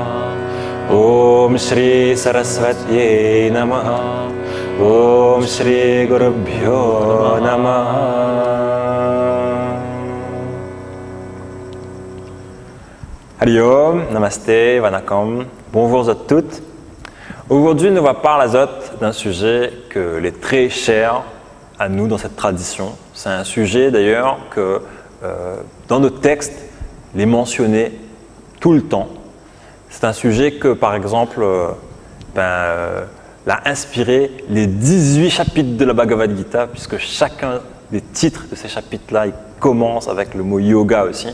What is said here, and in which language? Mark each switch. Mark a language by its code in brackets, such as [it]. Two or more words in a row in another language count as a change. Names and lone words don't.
[sa] ॐ श्री सरस्वत्यै नमः. ॐ श्री गुरुभ्यो नमः. हरि ॐ, नमस्ते, Vanakkam. [fr] Bonjour à toutes. Aujourd'hui, nous va parler d'un sujet que est très cher à nous dans cette tradition. C'est un sujet d'ailleurs que dans nos textes, il est mentionné tout le temps. C'est un sujet que, par exemple, l'a inspiré les 18 chapitres de la Bhagavad Gita, puisque chacun des titres de ces chapitres-là, il commence avec le mot yoga aussi.